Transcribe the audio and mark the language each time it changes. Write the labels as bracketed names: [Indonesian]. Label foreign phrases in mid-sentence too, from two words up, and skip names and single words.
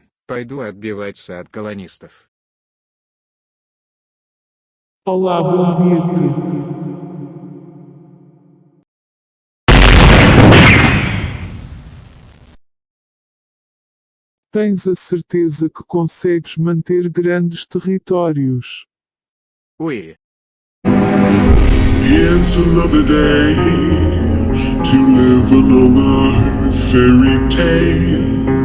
[Russian] Пойду отбиваться от колонистов. [Portuguese] Olá, bom dia. Tens a certeza que consegues manter grandes territórios? Ui. [English] It's another day to live another fairy tale.